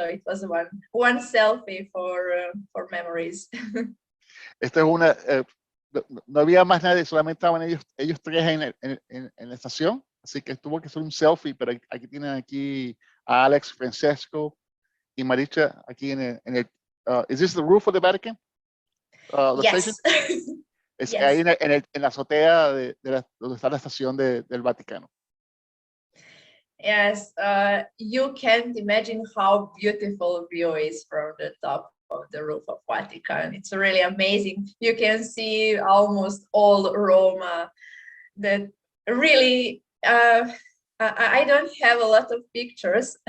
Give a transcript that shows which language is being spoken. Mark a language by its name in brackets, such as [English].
[English] So it was one selfie for memories. [Spanish] Esta es no había más nadie, solamente estaban ellos tres en la estación. Así que tuvo que ser un selfie, pero aquí tienen a Alex, Francesco y Marija aquí en el [English] is this the roof of the Vatican? The Yes. station? [Spanish] Es [English] Yes. [Spanish] ahí en la azotea donde está la estación del Vaticano. [English] Yes, you can't imagine how beautiful view is from the top of the roof of Vatican. It's really amazing. You can see almost all Roma. That really, I don't have a lot of pictures.